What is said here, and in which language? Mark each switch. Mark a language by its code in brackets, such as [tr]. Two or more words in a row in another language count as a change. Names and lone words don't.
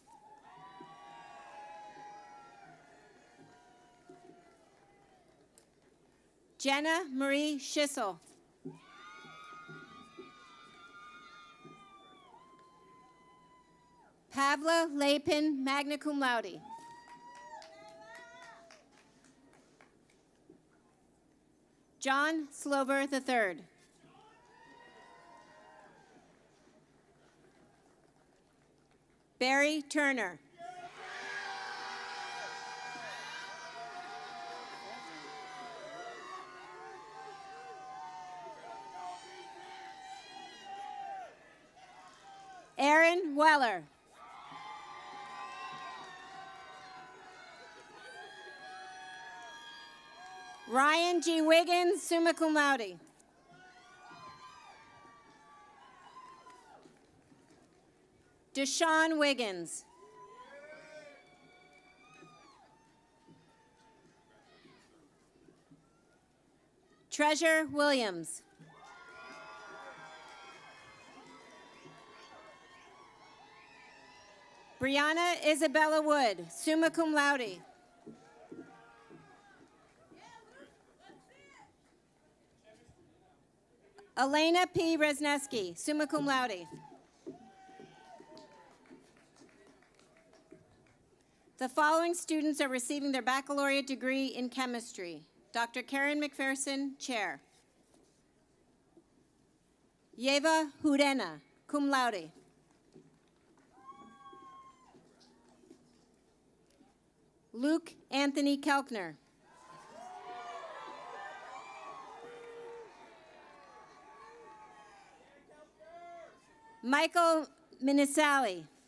[en] Jenna Marie Schissel. Pavla Lapin, [la] magna cum laude. [en] John Slover III. Barry Turner. Aaron Weller. Ryan G. Wiggins, [la] summa cum laude. [en] Deshaun Wiggins. Treasure Williams. Brianna Isabella Wood, [la] summa cum laude. [en] Elena P. Resneski, [la] summa cum laude. [en] The following students are receiving their baccalaureate degree in chemistry. Dr. Karen McPherson, chair. Yeva Hurena, [la] cum laude. [en] Luke Anthony Kelkner. Michael Minisali.